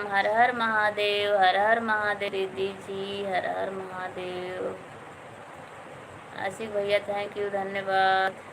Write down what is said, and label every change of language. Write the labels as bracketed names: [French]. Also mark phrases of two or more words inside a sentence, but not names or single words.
[Hindi] हर हर महादेव, हर हर महादेव दीदी जी, हर हर महादेव। आशिक भैया [English] thank you, [Hindi] धन्यवाद।